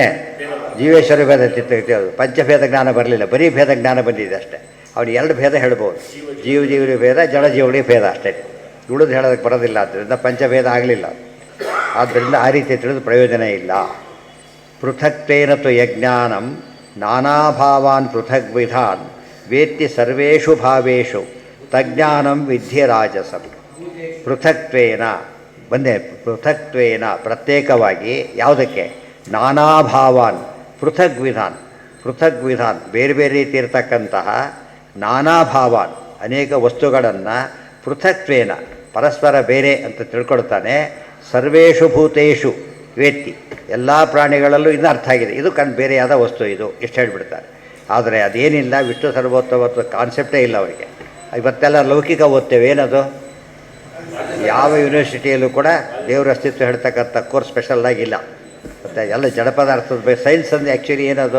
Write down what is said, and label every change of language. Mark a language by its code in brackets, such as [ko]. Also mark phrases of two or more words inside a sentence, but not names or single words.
[kn] ಜೀವೇಶ್ವರ ಭೇದ ತಿಳ್ಕೊಳ್ಳೋದು, ಪಂಚಭೇದ ಜ್ಞಾನ ಬರಲಿಲ್ಲ, ಬರೀ ಭೇದ ಜ್ಞಾನ ಬಂದಿದೆ ಅಷ್ಟೇ. ಅವನು 2 ಭೇದ ಹೇಳ್ಬೋದು. ಜೀವರಿಗೆ ಭೇದ, ಜಡಜೀವಗಳಿಗೆ ಭೇದ ಅಷ್ಟೇ. ಉಳಿದು ಹೇಳೋದಕ್ಕೆ ಬರೋದಿಲ್ಲ. ಆದ್ದರಿಂದ ಪಂಚಭೇದ ಆಗಲಿಲ್ಲ. ಆದ್ದರಿಂದ ಆ ರೀತಿ ತಿಳಿದು ಪ್ರಯೋಜನ ಇಲ್ಲ. [sa] ಪೃಥಕ್ತೇನತು ಯಜ್ಞಾನಂ ನಾನಾಭಾವಾನ್ ಪೃಥಗ್ವಿಧಾನ್ ವೇತ್ತಿ ಸರ್ವೇಷು ಭಾವೇಷು ತಜ್ಞಾನಂ ವಿದ್ಧಿ ರಾಜಸಂ. [kn] ಪೃಥಕ್ತ್ವೇನ ಬಂದೆ. ಪೃಥಕ್ತ್ವೇನ ಪ್ರತ್ಯೇಕವಾಗಿ ಯಾವುದಕ್ಕೆ? [sa] ನಾನಾಭಾವಾನ್ ಪೃಥಗ್ವಿಧಾನ್. [kn] ಪೃಥಗ್ವಿಧಾನ್ ಬೇರೆ ಬೇರೆ ರೀತಿ ಇರತಕ್ಕಂತಹ ನಾನಾಭಾವಾನ್ ಅನೇಕ ವಸ್ತುಗಳನ್ನು ಪೃಥಕ್ತ್ವೇನ ಪರಸ್ಪರ ಬೇರೆ ಅಂತ ತಿಳ್ಕೊಳ್ತಾನೆ. [sa] ಸರ್ವೇಷು ಭೂತೇಷು ವೇತ್ತಿ, [kn] ಎಲ್ಲ ಪ್ರಾಣಿಗಳಲ್ಲೂ ಇದು ಅರ್ಥ ಆಗಿದೆ. ಇದು ಬೇರೆಯಾದ ವಸ್ತು ಇದು, ಇಷ್ಟು ಹೇಳಿಬಿಡ್ತಾರೆ. ಆದರೆ ಅದೇನಿಲ್ಲ, ವಿಷ್ಣು ಸರ್ವೋತ್ತಮತ್ವ ಕಾನ್ಸೆಪ್ಟೇ ಇಲ್ಲ ಅವರಿಗೆ. ಇವತ್ತೆಲ್ಲ ಲೌಕಿಕ ಓದ್ತೇವೆ. ಏನದು? ಯಾವ ಯೂನಿವರ್ಸಿಟಿಯಲ್ಲೂ ಕೂಡ ದೇವರ ಅಸ್ತಿತ್ವ ಹೇಳ್ತಕ್ಕಂಥ ಕೋರ್ಸ್ ಸ್ಪೆಷಲ್ಲಾಗಿಲ್ಲ. ಮತ್ತು ಎಲ್ಲ ಜಡ ಪದಾರ್ಥದ ಬಗ್ಗೆ ಸೈನ್ಸ್ ಅಂದರೆ ಆ್ಯಕ್ಚುಲಿ ಏನದು?